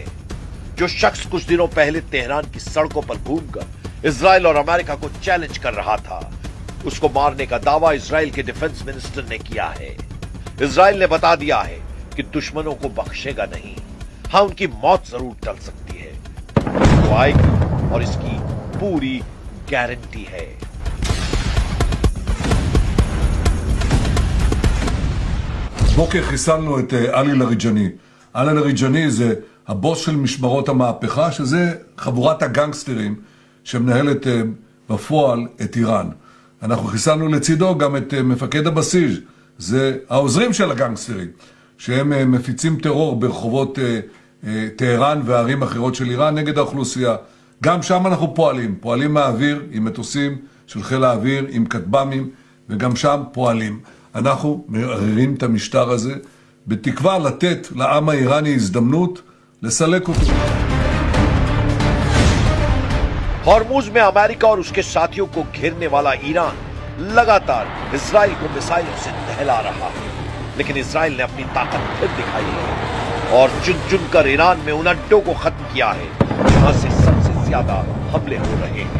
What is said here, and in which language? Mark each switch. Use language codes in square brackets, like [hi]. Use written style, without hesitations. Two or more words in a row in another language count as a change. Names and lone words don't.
[hi] जो शख्स कुछ दिनों पहले तेहरान की सड़कों पर घूमकर इजराइल और अमेरिका को चैलेंज कर रहा था, उसको मारने का दावा इजराइल के [en] defense minister [hi] ने किया है। इजराइल ने बता दिया है कि दुश्मनों को बख्शेगा नहीं। हाँ, उनकी मौत जरूर टल सकती है, वो आएगी और इसकी पूरी गारंटी है। [he] בוקר חיסלנו את עלי לאריג'אני. עלי לאריג'אני זה הבוס של משמרות המהפכה, שזה חבורת הגנגסטרים שמנהלת בפועל את איראן. אנחנו חיסלנו לצידו גם את מפקד הבסיס, זה העוזרים של הגנגסטרים, שהם מפיצים טרור ברחובות טהרן וערים אחרות של איראן נגד האוכלוסייה. גם שם אנחנו פועלים מהאוויר עם מטוסים של חיל האוויר, עם כטב"מים, וגם שם פועלים. אנחנו מערערים את המשטר הזה בתקווה לתת לעם האיראני הזדמנות לסלק אותו. [hi] हॉर्मुज में अमेरिका और उसके साथियों को घेरने वाला ईरान लगातार इजराइल को मिसाइलों से दहला रहा है। लेकिन इजराइल ने अपनी ताकत फिर दिखाई है और चुन चुनकर ईरान में उन अड्डों को खत्म किया है जहां से सबसे ज्यादा हमले हो रहे हैं।